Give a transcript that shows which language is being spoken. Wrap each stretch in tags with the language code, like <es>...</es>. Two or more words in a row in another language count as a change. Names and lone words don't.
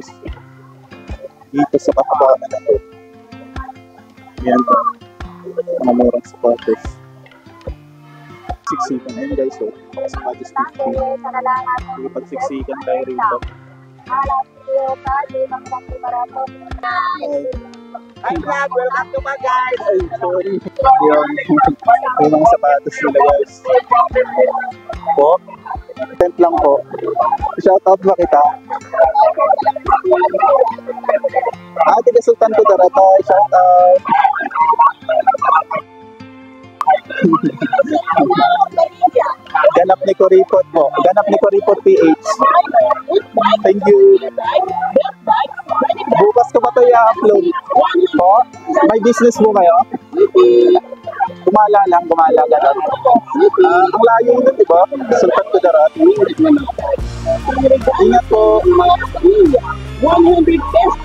<tl>Dito sa kahabaan na ito. Yan daw. Ang murang sapatos. Siksikan ayun guys, so mga sapatos 50. Sige, pagsiksikan tayo rito.</tl> <en>Hi vlog, welcome to my guys.</en> <tl>Ay, sorry. Yun. Yung mga sapatos nila guys. Po? Tent lang po. Shoutout ba kita? Tiga Sultan ko Daratay. Shoutout. Ganap ni Kuripot po. Ganap ni Kuripot PH.</tl> <en>Thank you.</en> <tl>Bukas ko ba ito i-upload? Po? May business mo kayo? Gumala lang, gumala ganun. Ang layo nun, di ba? Sultan ko Daratay. Ingat po. 100 pesos.</tl>